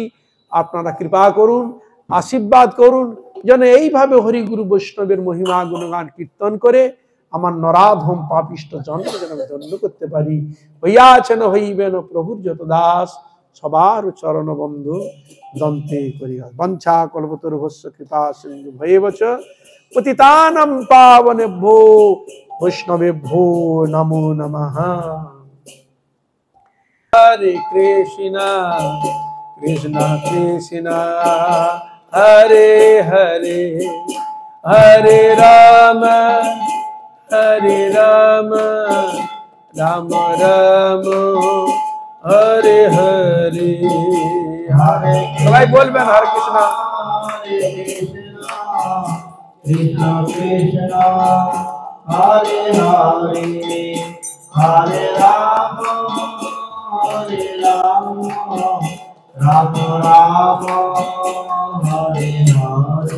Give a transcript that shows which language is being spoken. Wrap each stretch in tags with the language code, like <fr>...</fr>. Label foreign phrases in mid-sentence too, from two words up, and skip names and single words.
<bn>আপনারা কৃপা করুন, আশীর্বাদ করুন, যেন এইভাবে হরি গুরু বৈষ্ণবের মহিমা গুণগান কীর্তন করে আমার নরাধম পাপিষ্ট জন্ম যেন আমি ধন্য করতে পারি। হইয়াছেন হইবেন প্রভুর যত দাস, সবার চরণ বন্ধু দন্তে করিয়া।</bn> <sa>বঞ্ছা কল্পতরুভস্য কৃপা সিন্ধু ভয়েবচ পতিতানাং পাবনেভ্যো বৈষ্ণবেভ্যো নমো নমঃ। হরে কৃষ্ণ কৃষ্ণ কৃষ্ণ হরে হরে, হরে রাম রাম রাম হরে হরে।</sa> <bn>হরে সবাই বলবেন হরে কৃষ্ণ</bn> <sa>কৃষ্ণ কৃষ্ণ হরে হরে, হরে রাম রাম রাম হরে হরে।</sa>